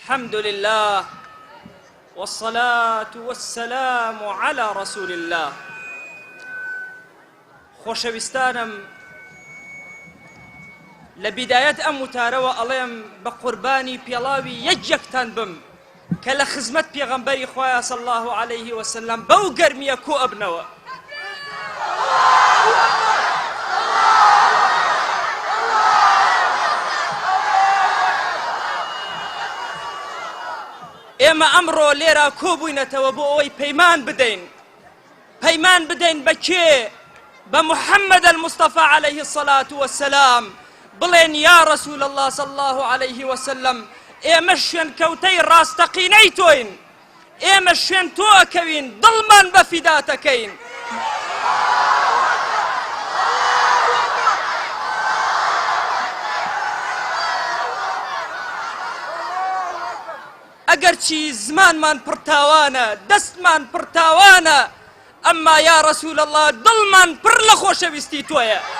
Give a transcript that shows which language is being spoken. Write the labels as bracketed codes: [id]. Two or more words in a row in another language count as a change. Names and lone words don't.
[ar] الحمد لله والصلاة والسلام على رسول الله. [ckb] خۆشەویستانم لە بیدایەت ئەم وتارەوە ئەڵێم بە قوربانی پێڵاوی یەکێکتان بم کە لە خزمەت پێغەمبەری خوایە [ar] صلی الله عليه وسلم [ckb] بەو گەرمیە کۆ ئەبنەوە. ئێمە ئەمڕۆ لێرە کۆبووینەتەوە بۆ ئەوەی پەیمان بدەین بە کێ؟ بە محەممەد [ar] المصطفى عليه الصلاة والسلام [ckb] بڵێن [ar] یا رسول الله صلى الله عليه وسلم [ckb] ئێمە شوێن کەوتەی ڕاستەقینەی تۆین، ئێمە شوێن تۆ ئەکەوین، دڵمان بە فیداتەکەین. ئەگەرچی زمانمان پڕتاوانە، دەستمان پڕتاوانە، ئەمما [ar] یا رسول الله [ckb] دڵمان پڕ لە خۆشەویستی تۆیە.